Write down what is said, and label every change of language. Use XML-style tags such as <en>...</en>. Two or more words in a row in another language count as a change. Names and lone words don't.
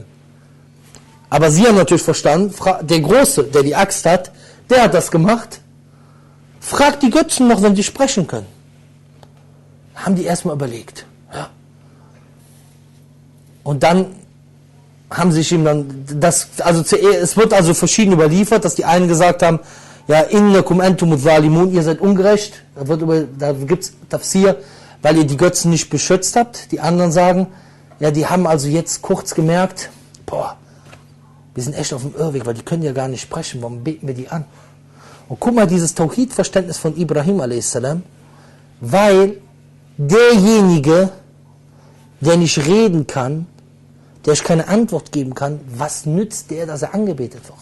<de>Aber sie haben natürlich verstanden, der Große, der die Axt hat, der hat das gemacht. Fragt die Götzen noch, wenn sie sprechen können. Haben die erstmal überlegt. Ja. Und dann haben sich ihm dann, es wird also verschieden überliefert, dass die einen gesagt haben, ja,</de> <ar>إنكم أنتم ظالمون,</ar> <de>ihr seid ungerecht, da gibt es Tafsir, weil ihr die Götzen nicht beschützt habt. Die anderen sagen, ja, die haben also jetzt kurz gemerkt, boah, wir sind echt auf dem Irrweg, weil die können ja gar nicht sprechen, warum beten wir die an? Und guck mal, dieses Tauhid-Verständnis von Ibrahim a.s., weil derjenige, der nicht reden kann, der ich keine Antwort geben kann, was nützt der, dass er angebetet wird?</de>